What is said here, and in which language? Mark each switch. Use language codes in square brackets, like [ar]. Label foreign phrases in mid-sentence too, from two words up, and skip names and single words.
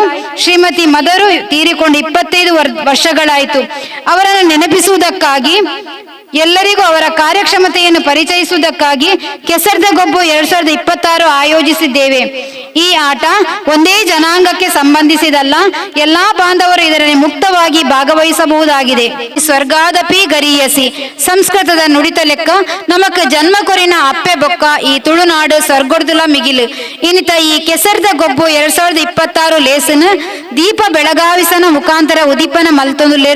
[kn] ಶ್ರೀಮತಿ ಮದರು ತೀರಿಕೊಂಡು 25 ವರ್ಷಗಳಾಯಿತು. ಅವರನ್ನು ನೆನಪಿಸುವುದಕ್ಕಾಗಿ ಎಲ್ಲರಿಗೂ ಅವರ ಕಾರ್ಯಕ್ಷಮತೆಯನ್ನು ಪರಿಚಯಿಸುವುದಕ್ಕಾಗಿ ಕೆಸರ್ದ ಗೊಬ್ಬು 2026 ಆಯೋಜಿಸಿದ್ದೇವೆ. ಈ ಆಟ ಒಂದೇ ಜನಾಂಗಕ್ಕೆ ಸಂಬಂಧಿಸಿದಲ್ಲ, ಎಲ್ಲಾ ಬಾಂಧವರು ಇದರಲ್ಲಿ ಮುಕ್ತವಾಗಿ ಭಾಗವಹಿಸಬಹುದಾಗಿದೆ. [sa] ಸ್ವರ್ಗಾದಪಿ ಗರಿಯಸಿ [tcy] ಸಂಸ್ಕೃತದ ನುಡಿತ ಲೆಕ್ಕ ನಮಕ್ ಜನ್ಮ ಕೊರಿನ ಅಪ್ಪೆ ಬೊಕ್ಕ ಈ ತುಳುನಾಡು ಸ್ವರ್ಗೊಡ್ದುಲ ಮಿಗಿಲು ಇನ್ನಿತ ಈ ಕೆಸರ್ದ ಗೊಬ್ಬು 2026 ಲೇಸನ್ ದೀಪ ಬೆಳಗಾವಿಸನ ಮುಖಾಂತರ ಉದೀಪನ ಮಲ್ತೊಂದುಲ್ಲೆರು.